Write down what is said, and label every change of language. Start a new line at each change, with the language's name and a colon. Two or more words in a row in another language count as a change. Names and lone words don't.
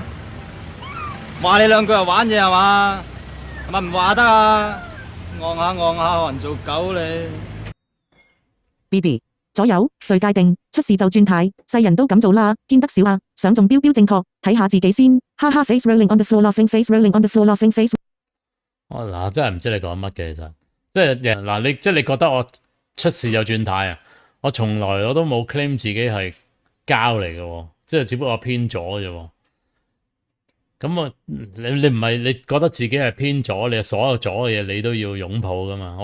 Cantonese: 話你兩句就玩嘢係嘛？係咪唔話得啊？戇下學人做狗你。 BB 左右誰界定出事就轉軚，世人都咁做啦，見得少啊！想中標正確，睇下自己先，哈哈
English: face rolling on the floor laughing face rolling on the floor laughing face。
Cantonese: 嗱，真係唔知你講乜嘅其實，即係嗱你即係你覺得我出事就轉軚啊？我從來我都冇 claim 自己係膠嚟嘅，即係只不過我偏左啫。咁啊，你唔係你覺得自己係偏左，你所有左嘅嘢你都要擁抱噶嘛？